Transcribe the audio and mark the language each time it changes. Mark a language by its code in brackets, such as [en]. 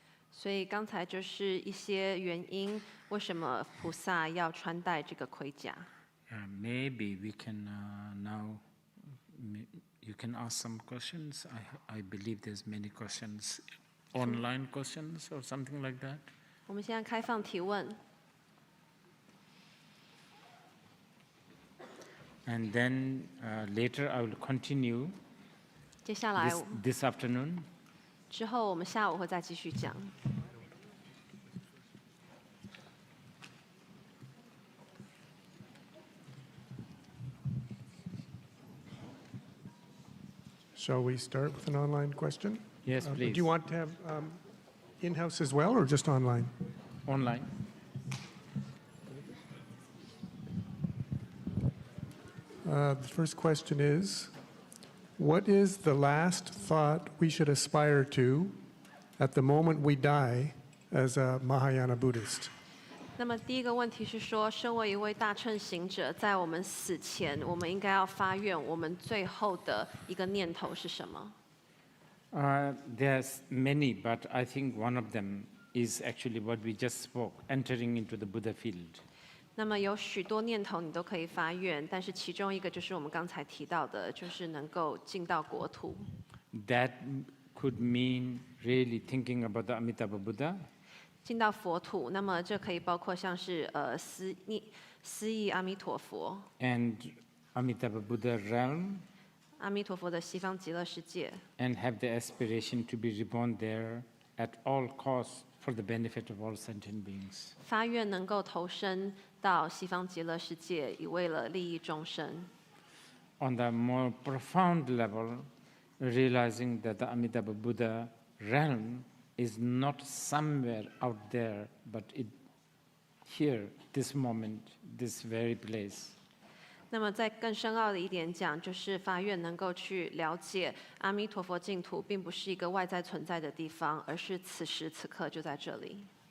[zh] 所以刚才就是一些原因，为什么菩萨要穿戴这个盔甲。 [en] Maybe we can now, you can ask some questions. I believe there's many questions, online questions or something like that. [zh] 我们现在开放提问。 [en] And then later I will continue [zh] 接下来 [en] this afternoon. [zh] 之后，我们下午会再继续讲。 [en] Shall we start with an online question? Yes, please. Do you want to have in-house as well, or just online? Online. The first question is, what is the last thought we should aspire to at the moment we die as a Mahayana Buddhist? [zh] 那么第一个问题是说，身为一位大乘行者，在我们死前，我们应该要发愿，我们最后的一个念头是什么？ [en] There's many, but I think one of them is actually what we just spoke, entering into the Buddha field. [zh] 那么有许多念头你都可以发愿，但是其中一个就是我们刚才提到的，就是能够进到国土。 [en] That could mean really thinking about the Amitabha Buddha. [zh] 进到佛土，那么这可以包括像是思忆阿弥陀佛， [en] And Amitabha Buddha realm, [zh] 阿弥陀佛的西方极乐世界， [en] and have the aspiration to be reborn there at all costs for the benefit of all sentient beings. [zh] 发愿能够投身到西方极乐世界，以为了利益众生。 [en] On the more profound level, realizing that the Amitabha Buddha realm is not somewhere out there, but here, this moment, this very place. [zh] 那么再更深奥的一点讲，就是发愿能够去了解阿弥陀佛净土，并不是一个外在存在的地方，而是此时此刻就在这里。